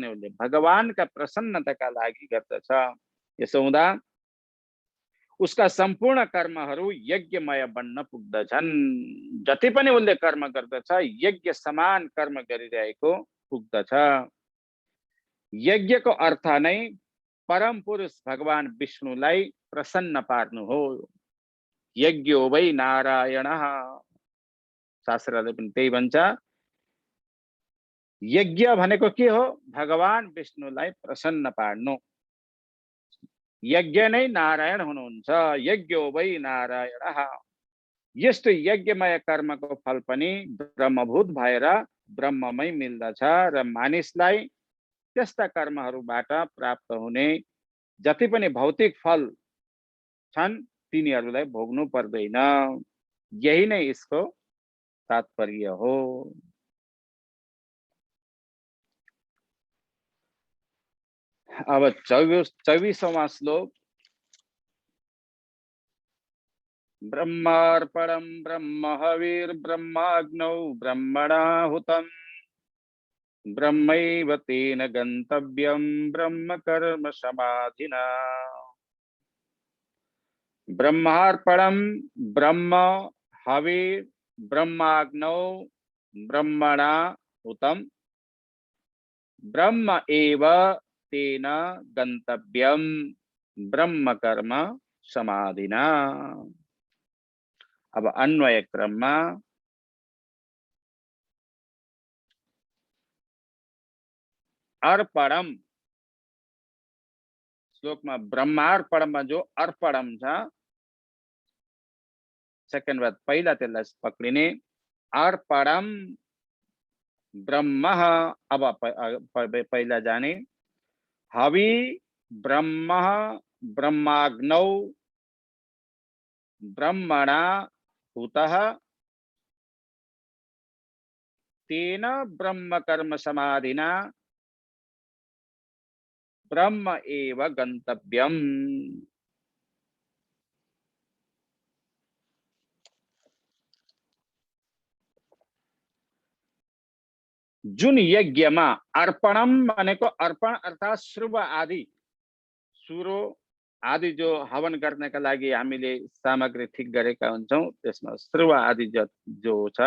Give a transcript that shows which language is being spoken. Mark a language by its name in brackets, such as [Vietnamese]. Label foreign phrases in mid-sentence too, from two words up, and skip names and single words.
[Nepali] उसले भगवानका प्रसन्नताका लागि गर्दछ। यसो हुँदा उसका सम्पूर्ण कर्महरू यज्ञमय बन्न पुग्दछन्। जति पनि उसले कर्म गर्दछ यज्ञ समान कर्म गरिरहेको पुग्दछ। यज्ञको अर्थ नै परम पुरुष भगवान विष्णुलाई प्रसन्न पार्नु हो। [Sanskrit] यज्ञो वै नारायणः, [Nepali] शास्त्रले पनि त्यही भन्छ। यज्ञ भनेको के हो? भगवान विष्णुलाई प्रसन्न पार्नु। यज्ञ नै नारायण हुनुहुन्छ। [Sanskrit] यज्ञो वै नारायणः। [Nepali] यस्तो यज्ञमय कर्मको फल पनि ब्रह्मभूत भएर ब्रह्ममै मिल्दछ र मानिसलाई त्यस्ता कर्महरूबाट प्राप्त हुने जति पनि भौतिक फल छन् तिनीहरूलाई भोग्नु पर्दैन। यही नै यसको तात्पर्य हो। अब 24वां श्लोक। [Sanskrit] ब्रह्मार्पणं ब्रह्म हविर्ब्रह्माग्नौ ब्रह्मणाहुतम् ब्रह्मैव तेन गन्तव्यं ब्रह्म कर्म समाधिना। ब्रह्मार्पणं ब्रह्म हविर् ब्रह्माग्नौ ब्रह्मणाहुतम् ब्रह्म एव तेन गन्तव्यं ब्रह्म कर्म समाधिना। [Nepali] अब अन्वय क्रममा अर्पणम श्लोकमा ब्रह्मार्पणमा जो अर्पणम छ सेकेन्ड बाद पहिला त्यसलाई पक्रिने। [Sanskrit] अर्पणम ब्रह्म, [Nepali] अब पहिला जाने। [Sanskrit] हवि ब्रह्म ब्रह्माग्नौ ब्रह्मणा हुतः तेन ब्रह्म कर्म समाधिना ब्रह्म एव गंतव्यम। [Nepali] जुन यज्ञमा अर्पणम भनेको अर्पण अर्थात श्रुव आदि सुरो आदि जो हवन गर्नका लागि हामीले सामग्री ठिक गरेका हुन्छौं त्यसमा श्रुव आदि जो छ।